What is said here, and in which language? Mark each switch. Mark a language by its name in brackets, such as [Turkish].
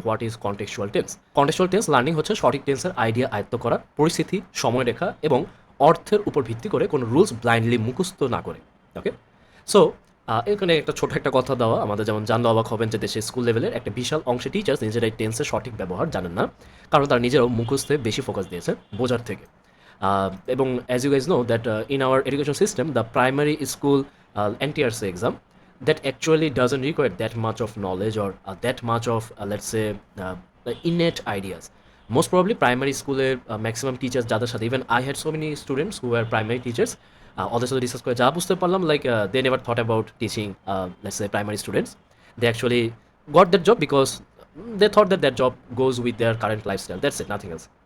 [English] What is contextual tense? [Bangla] Contextual tense learning হচ্ছে সঠিক টেন্সের আইডিয়া আয়ত্ত করা, পরিস্থিতি, সময়রেখা এবং অর্থের উপর ভিত্তি করে কোনো রুলস ব্লাইন্ডলি মুখস্থ না করে। ওকে, সো এখানে একটা ছোট একটা কথা দেওয়া, আমাদের যেমন জানলে অবাক হবেন যে দেশের স্কুল লেভেলের একটা বিশাল অংশে টিচার্স নিজেরাই টেন্সের সঠিক ব্যবহার জানেন না, কারণ তারা নিজেরাও মুখস্থে বেশি ফোকাস দিয়েছে বোঝার থেকে। [English] এবং as you guys know that in our education system the primary school NTRC exam that actually doesn't require that much of knowledge or that much of let's say innate ideas. Most probably primary স্কুলের maximum teachers যাদের সাথে, even I had so many students who are primary teachers, [Bangla] ওদের সাথে discuss করে যা বুঝতে পারলাম, [English] Like they never thought about teaching let's say primary students. They actually got that job because they thought that that job goes with their current lifestyle, that's it, nothing else.